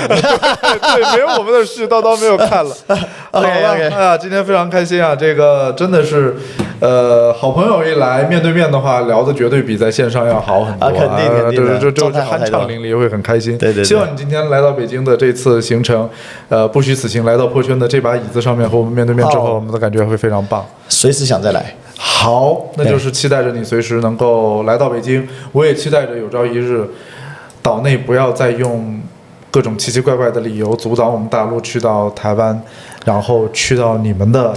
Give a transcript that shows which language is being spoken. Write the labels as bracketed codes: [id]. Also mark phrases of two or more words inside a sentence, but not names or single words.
[zh] 對，沒有我們的絮絮叨叨沒有看了。OK，哎呀，今天非常開心啊！這個真的是，好朋友一來，面對面的話聊的絕對比在線上要好很多啊！肯定的，就酣暢淋漓，會很開心。對。希望你今天來到北京的這次行程，不虛此行，來到破圈的這把椅子上面和我們面對面之後，我們的感覺會非常棒。隨時想再來。好，那就是期待着你隨時能夠來到北京。我也期待着有朝一日，島內不要再用各種奇奇怪怪的理由阻擋我們大陸去到台灣，然後去到你們的。